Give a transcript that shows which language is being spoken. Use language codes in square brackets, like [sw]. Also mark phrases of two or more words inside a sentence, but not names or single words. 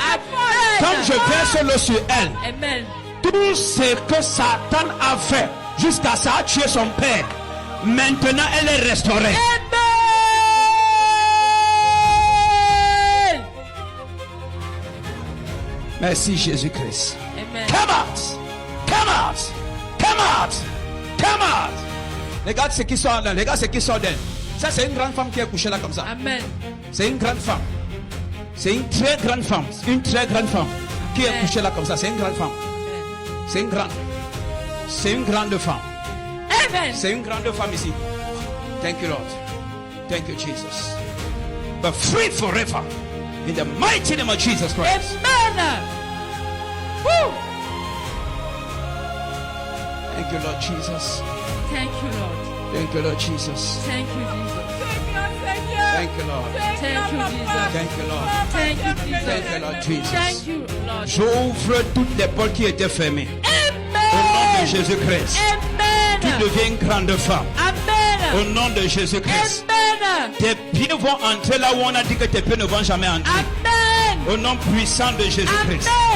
[fr] Comme je verse l'eau sur elle, Amen. tout ce que Satan a fait jusqu'à ça a tué son père, maintenant elle est restaurée. Amen. Merci Jésus-Christ. Amen. [en] Come out! Come out! Come out! Come out! [fr] Regarde ce qui sort d'elle. Regarde ce qui sort d'elle. Ça, c'est une grande femme qui est couchée là comme ça. Amen. C'est une grande femme. C'est une très grande femme. Une très grande femme qui est couchée là comme ça. C'est une grande femme. C'est une grande. C'est une grande femme. Amen. C'est une grande femme ici. [en] Thank you, Lord. Thank you, Jesus. But free forever. In the mighty name of Jesus Christ. Amen. Woo. Thank you, Lord Jesus. Thank you, Lord. Thank you, Lord Jesus. Thank you, Jesus. Thank you, Lord. Thank you, Jesus. Thank you, Lord. Thank you, Jesus. Thank you, Lord Jesus. Thank you, Lord. [fr] J'ouvre toutes les portes qui étaient fermées. Au nom de Amen. Jésus-Christ. Tu Amen. deviens une grande femme. Au Amen. nom de Jésus-Christ. Amen. Tes pieds vont entrer là où on a dit que tes pieds ne vont jamais entrer. Amen. Au nom puissant de Jésus-Christ. Amen.